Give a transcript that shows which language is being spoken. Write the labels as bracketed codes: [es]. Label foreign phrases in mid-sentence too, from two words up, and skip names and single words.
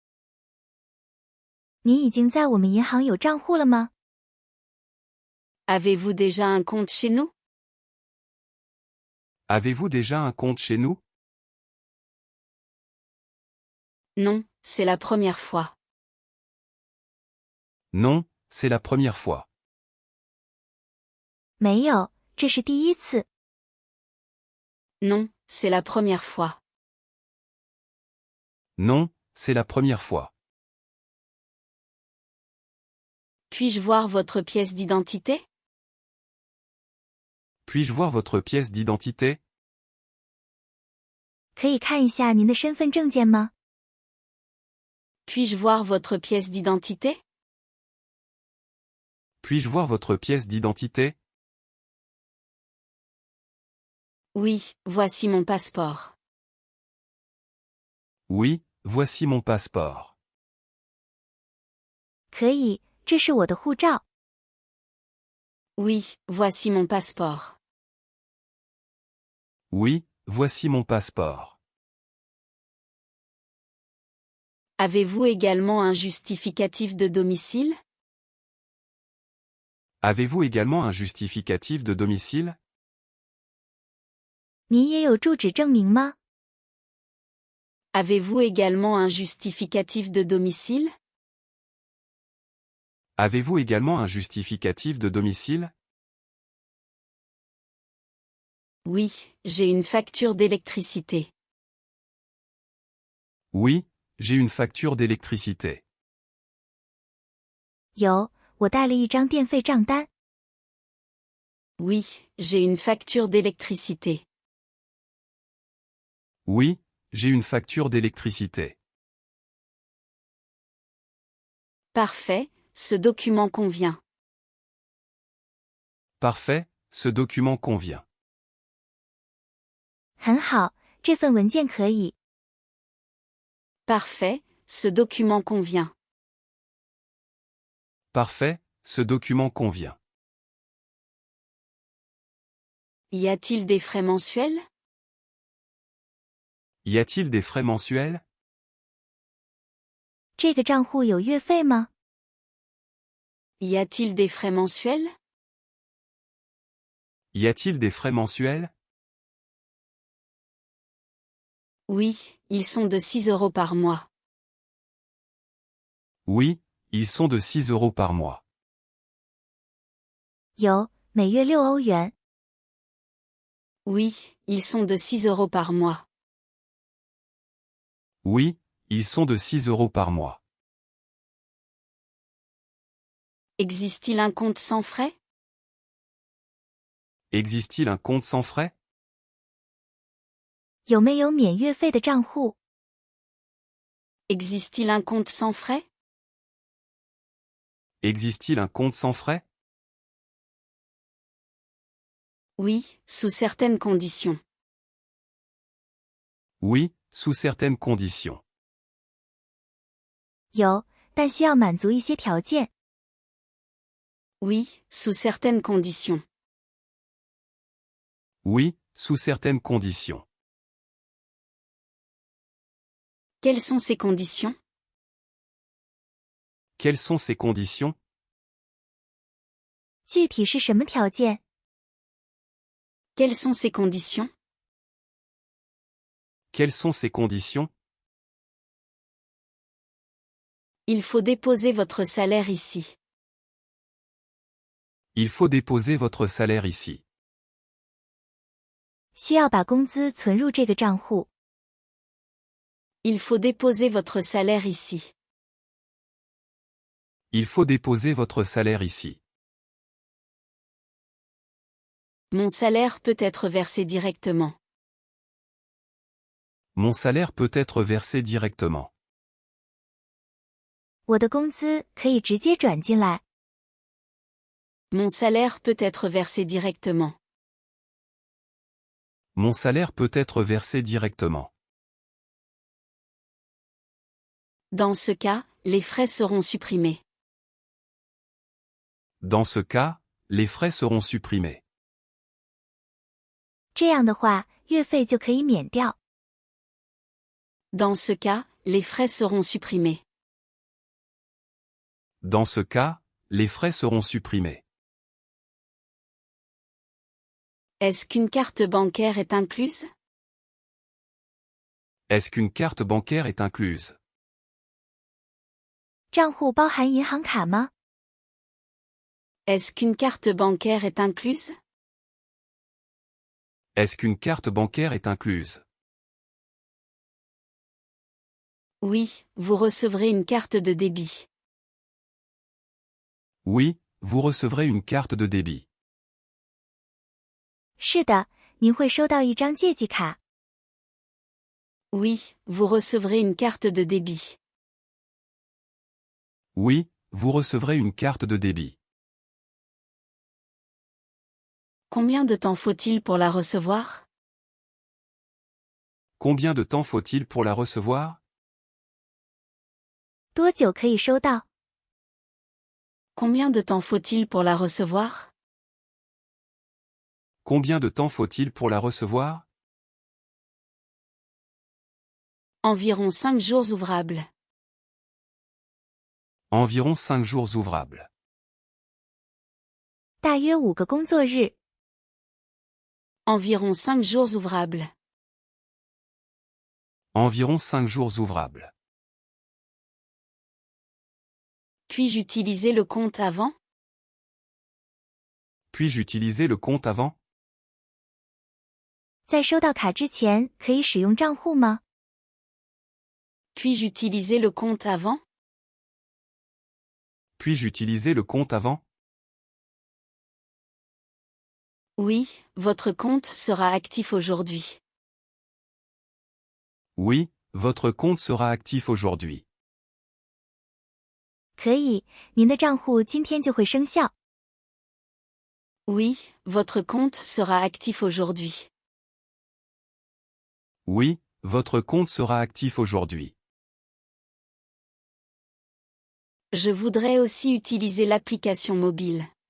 [zh] 你已经在我们银行有账户了吗？ [fr] Avez-vous déjà un compte chez nous? Avez-vous déjà un compte chez nous? Non, c'est la première fois. Non, c'est la première fois. [zh] 没有，这是第一次。 [fr] Non, c'est la première fois. Non, c'est la première fois. Puis-je voir votre pièce d'identité? Puis-je voir votre pièce d'identité? [zh] 可以看一下您的身份证件吗？ [fr] Puis-je voir votre pièce d'identité? Puis-je voir votre pièce d'identité? Oui, voici mon passeport. Oui, voici mon passeport. [zh] 可以，这是我的护照。 [fr] Oui, voici mon passeport. Oui, voici mon passeport. Avez-vous également un justificatif de domicile? Avez-vous également un justificatif de domicile? [zh] 您也有住址证明吗？ [fr] Avez-vous également un justificatif de domicile? Avez-vous également un justificatif de domicile? Oui, j'ai une facture d'électricité. Oui, j'ai une facture d'électricité. [zh] 有，我带了一张电费账单。 [fr] Oui, j'ai une facture d'électricité. Oui, j'ai une facture d'électricité. Parfait, ce document convient. Parfait, ce document convient. [zh] 很好，这份文件可以。 [fr] Parfait, ce document convient. Parfait, ce document convient. Y a-t-il des frais mensuels? Y a-t-il des frais mensuels? [zh] 这个账户有月费吗？ [fr] Y a-t-il des frais mensuels? Y a-t-il des frais mensuels? Oui, ils sont de 6 € par mois. Oui, ils sont de 6 € par mois. [zh] 有，每月6欧元。 [fr] Oui, ils sont de 6 € par mois. Oui, ils sont de 6 € par mois. Existe-t-il un compte sans frais? Existe-t-il un compte sans frais? [zh] 有没有免月费的账户？ [fr] Existe-t-il un compte sans frais? Existe-t-il un compte sans frais? Oui, sous certaines conditions. Oui, sous certaines conditions. [zh] 有，但需要满足一些条件。 [fr] Oui, sous certaines conditions. Oui, sous certaines conditions. Quelles sont ces conditions? Quelles sont ces conditions? [zh] 具体是什么条件？ [fr] Quelles sont ces conditions? Quelles sont ces conditions? Il faut déposer votre salaire ici. Il faut déposer votre salaire ici. [zh] 需要把工资存入这个账户。 [fr] Il faut déposer votre salaire ici. Il faut déposer votre salaire ici. Mon salaire peut être versé directement. Mon salaire peut être versé directement. [zh] 我的工资可以直接转进来。 [fr] Mon salaire peut être versé directement. Mon salaire peut être versé directement. Dans ce cas, les frais seront supprimés. Dans ce cas, les frais seront supprimés. [zh] 这样的话，月费就可以免掉。 [fr] Dans ce cas, les frais seront supprimés. Dans ce cas, les frais seront supprimés. Est-ce qu'une carte bancaire est incluse? Est-ce qu'une carte bancaire est incluse? [zh] 账户包含银行卡吗？ [fr] Est-ce qu'une carte bancaire est incluse? Est-ce qu'une carte bancaire est incluse? Oui, vous recevrez une carte de débit. Oui, vous recevrez une carte de débit. [zh] 是的，您会收到一张借记卡。 [fr] Oui, vous recevrez une carte de débit. Oui, vous recevrez une carte de débit. Combien de temps faut-il pour la recevoir? Combien de temps faut-il pour la recevoir? [zh] 多久可以收到？ [fr] Combien de temps faut-il pour la recevoir? Combien de temps faut-il pour la recevoir? Environ 5 jours ouvrables. Environ 5 jours ouvrables. [zh] 大约5个工作日。 [fr] Environ 5 jours ouvrables. Environ 5 jours ouvrables. Puis-je utiliser le compte avant? Puis-je utiliser le compte avant? [zh] 在收到卡之前，可以使用账户吗？ [fr] Puis-je utiliser le compte avant? Puis-je utiliser le compte avant? Oui, votre compte sera actif aujourd'hui. Oui, votre compte sera actif aujourd'hui. [zh] 可以，您的账户今天就会生效。 [fr] Oui, votre compte sera actif aujourd'hui. Oui, votre compte sera actif aujourd'hui. Je voudrais aussi utiliser l'application mobile.